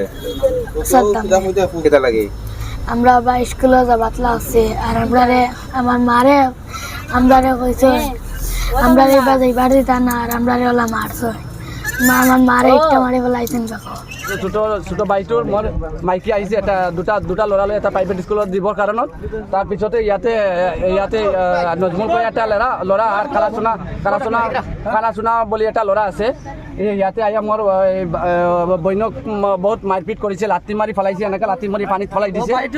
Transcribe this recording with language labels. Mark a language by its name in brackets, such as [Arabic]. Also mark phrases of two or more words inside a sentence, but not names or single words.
[Sylheti] সাদ্দাম। কিতা লাগে? আমরা বা স্কুলে যাবাতলা আছে আর আমার মারে আমরারে কইছে আমরারে যাইবার দিতা না, আর আমরারে ওলা মারছে। আমার মারে একটা মারি ফেলাইছেন দেখো। [Assamese] ছোট বাইটোর মোৰ মাইকী আহিছে, এটা দুটা ল'ৰা লৈ এটা প্ৰাইভেট স্কুলত দিবৰ কাৰণত। তাৰপিছতে ইয়াতে নজমুল কৈ এটা ল'ৰা আৰু কালাচোনা বুলি এটা ল'ৰা আছে। ইয়াতে আহি মোৰ বৈনক বহুত মাৰপিট কৰিছে, লাঠি মাৰি ফেলাইছে, এনেকৈ লাঠি মাৰি পানীত ফেলাই দিছে।